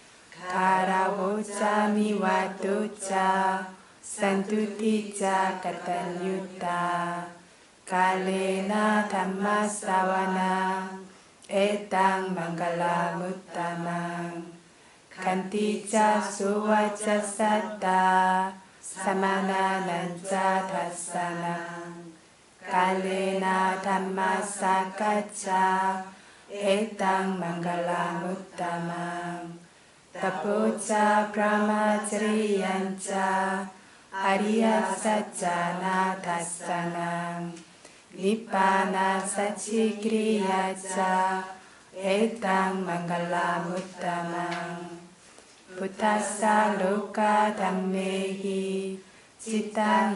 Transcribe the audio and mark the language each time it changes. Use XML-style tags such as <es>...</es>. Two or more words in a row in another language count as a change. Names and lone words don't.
<pi>가라보자 미와두자 산투티자 까탄유타 갈레나 담마사와나 에땅 망갈라 무따망 간티자 수와자 사타 사마나 난자 다사나 갈레나 담마사카차 에땅 망갈라 무따망 tapoca brahmacariyanca ariya sajjana tassanang nibbana sachikriyaca etang manggala muttamang buddhassa loka dhammehi cittang</pi>